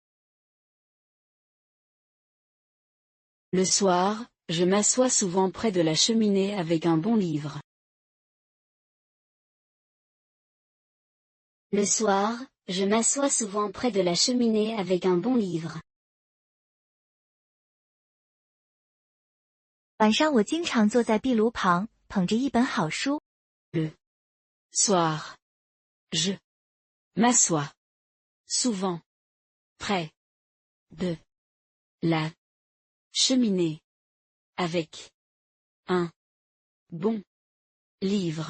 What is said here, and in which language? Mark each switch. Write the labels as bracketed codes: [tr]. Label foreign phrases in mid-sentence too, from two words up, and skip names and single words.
[fr] Le soir, je m'assois souvent près de la cheminée avec un bon livre. Le soir, je m'assois souvent près de la cheminée avec un bon livre. [zh] 晚上我经常坐在壁炉旁，捧着一本好书。 [fr] Le soir, je m'assois souvent près de la cheminée avec un bon livre.